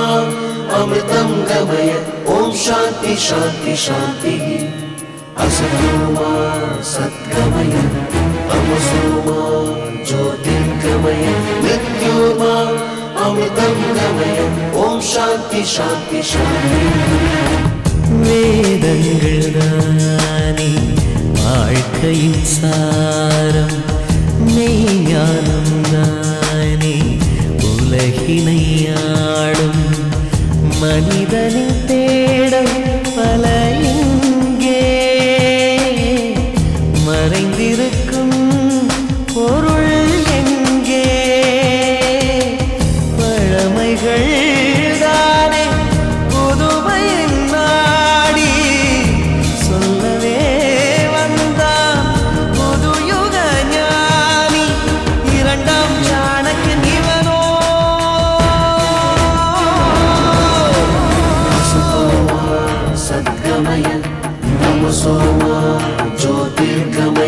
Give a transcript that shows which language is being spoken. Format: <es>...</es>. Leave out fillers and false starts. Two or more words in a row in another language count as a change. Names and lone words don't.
<sa>अमृतं गमय ओम शांति शांति शांति असतोमा सद्गमय तमसोमा ज्योतिर्गमय मृत्योर्मा अमृतं गमय ओम शांति शांति शांति</sa> <ta>वेदंगळदानी வாழ்க்கையின் சாரம் மெய்ஞானம் தானே உலகினை ஆளும் மனிதனின் தேடம் பல இங்கே மறைந்திருக்கும் பொருள் எங்கே பழமைகள் தானே புதுமையின் நாடி சொல்லவே</ta> <sa>तमसोमा ज्योतिर्गमय</sa>